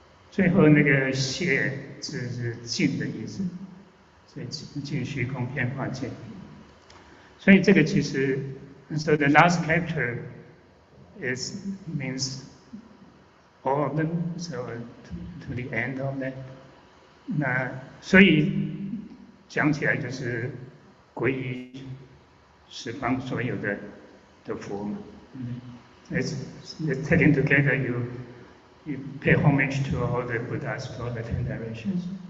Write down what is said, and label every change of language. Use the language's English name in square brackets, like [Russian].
[Chinese] 最后那个谢字是净的意思，所以净虚空遍法界。所以这个其实 [English] ，so the last character means all of them, so to the end of that. [Chinese] 那所以讲起来就是皈依十方所有的佛嘛。 [English] It's taken together, you pay homage to all the Buddhas, to all the 10 directions.